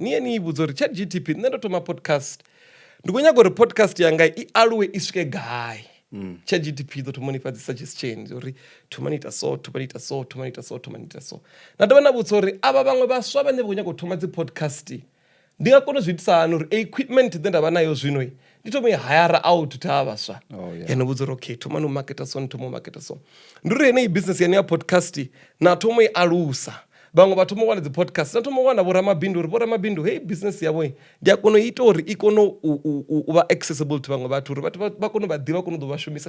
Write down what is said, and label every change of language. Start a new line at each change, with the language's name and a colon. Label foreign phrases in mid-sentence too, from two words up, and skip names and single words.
Venda: Niye ni i vhudza uri ChatGPT nṋe ndo thoma podcast ndi khou nyaga uri podcast yanga i aluwe i swike gai. ChatGPT ḓo thoma nifha dzi suggestions uri thomani ita so, thomani ita so, thomani ita so, thomani ita so. Na dovha na vhudza uri ava vhaṅwe vhaswa vhane vha khou nyaga u thoma dzi podcast ndi nga kona u zwi itisa hani uri equipment ḓe nda vha nayo zwino ndi thoma i
English: hire out
Venda: ta vhaswa. Yani vhudza uri okay thomani u marketa so, thoma u marketa so. Ndi uri heneyi business yani ya podcast na thoma i alusa. Vhaṅwe vha thoma u wana dzi podcast na thoma u wana vhoramabindu uri vhoramabindu hei business yavho ndi a kona u ita uri i kone u vha
English: accessible to
Venda: vhaṅwe vhathu uri vhathu vha kone u vha ḓivha, kone u ḓo vha shumisa.